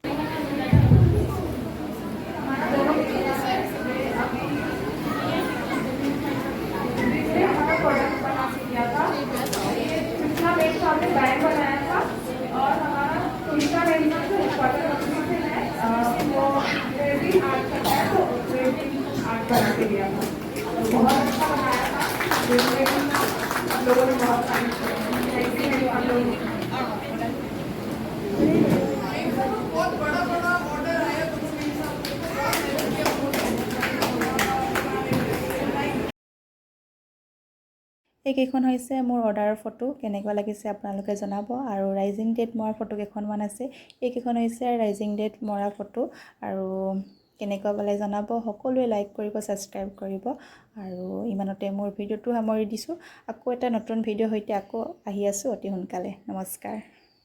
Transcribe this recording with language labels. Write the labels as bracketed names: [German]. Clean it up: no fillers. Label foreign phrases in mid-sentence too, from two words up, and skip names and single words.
[Hindi] बैग बनाया था और हमारा तुलिका रेंज जो [English] important option [Hindi] है वो [English] resin art [Hindi] का है तो [English] resin art [Hindi] बना के दिया था बहुत अच्छा बनाया था हम लोगों ने बहुत तारीफ की [English] thank you [Hindi] आप लोगों बहुत बड़ा ऑर्डर आया [Assamese] এইকেইখন হৈছে মোৰ অৰ্ডাৰৰ ফটো কেনেকুৱা লাগিছে আপোনালোকে জনাব আৰু ৰাইজিং ডে'ত মৰা ফটো কেইখনমান আছে এইকেইখন হৈছে ৰাইজিং ডে'ত মৰা ফটো আৰু কেনেকুৱা পালে জনাব সকলোৱে লাইক কৰিব ছাবস্ক্ৰাইব কৰিব আৰু ইমানতে মোৰ ভিডিঅ'টো সামৰি দিছোঁ আকৌ এটা নতুন ভিডিঅ' সৈতে আকৌ আহি আছোঁ অতি সোনকালে নমস্কাৰ